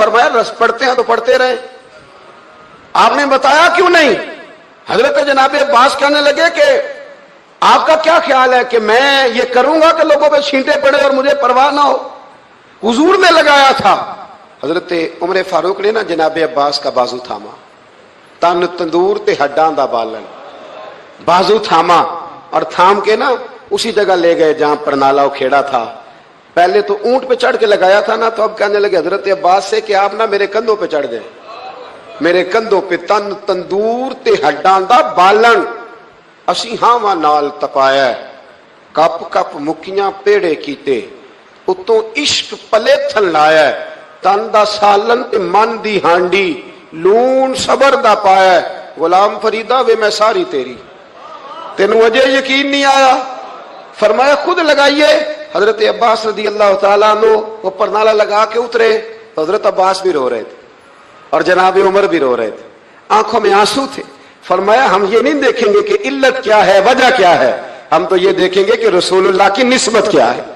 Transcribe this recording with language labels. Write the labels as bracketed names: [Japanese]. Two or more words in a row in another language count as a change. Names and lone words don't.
[Urdu] فرمایا پڑھتے ہیں تو پڑھتے رہے, آپ نے بتایا کیوں نہیں؟ حضرت جناب عباس کہنے لگے کہ آپ کا کیا خیال ہے کہ میں یہ کروں گا کہ لوگوں پہ چھینٹے پڑے اور مجھے پرواہ نہ ہو؟ حضور نے لگایا تھا, حضرت عمر فاروق نے نا جناب عباس کا بازو تھاما, [Punjabi] تن تندور تے ہڈاں دا بالن, [Urdu] بازو تھاما اور تھام کے نا اسی جگہ لے گئے جہاں پرنالا کھیڑا تھا. پہلے تو اونٹ پہ چڑھ کے لگایا تھا نا, تو اب کہنے لگے حضرت عباس سے کہ آپ نا میرے کندھوں پہ چڑھ جائیں, میرے کندھوں پہ [Punjabi] تن تندور تے ہڈاں دا بالن, اسی ہاواں نال تپایا, کپ کپ مکیاں پیڑے کیتے, اتوں عشق پلے تھن لایا, تن دا سالن تے من دی ہانڈی, لون صبر دا پایا, غلام فریدہ وے میں ساری تیری, تینوں اجے یقین نہیں آیا؟ [Urdu] فرمایا خود لگائیے. حضرت عباس رضی اللہ تعالیٰ عنہ وہ پرنالا لگا کے اترے, حضرت عباس بھی رو رہے تھے اور جناب عمر بھی رو رہے تھے, آنکھوں میں آنسو تھے. فرمایا ہم یہ نہیں دیکھیں گے کہ علت کیا ہے, وجہ کیا ہے, ہم تو یہ دیکھیں گے کہ رسول اللہ کی نسبت کیا ہے.